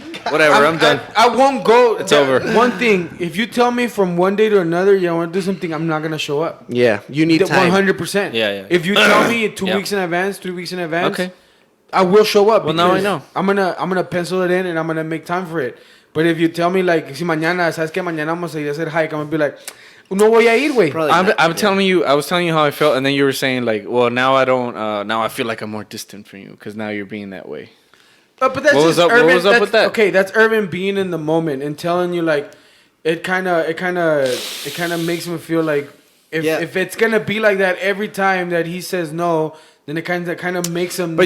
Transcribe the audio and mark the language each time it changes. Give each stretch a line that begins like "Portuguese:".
English: Whatever. I'm done. I won't go. It's over. One thing, if you tell me from one day to another, you want to do something, I'm not gonna show up. Yeah, you need time. 100%. Yeah. If you tell me 2 weeks in advance, 3 weeks in advance, okay, I will show up. Well, now I know. I'm gonna pencil it in and I'm gonna make time for it. But if you tell me like,
Spanish: si mañana, sabes que mañana vamos a ir a hacer hike,
English: I'm gonna be like,
Spanish: no voy a ir, güey.
English: I was telling you how I felt, and then you were saying like, well, now I don't. Now I feel like I'm more distant from you because now you're being that way. But that's what was up with that? Okay, that's Irvin being in the moment and telling you like, it kind of makes me feel like if it's gonna be like that every time that he says no, then it kind of makes him.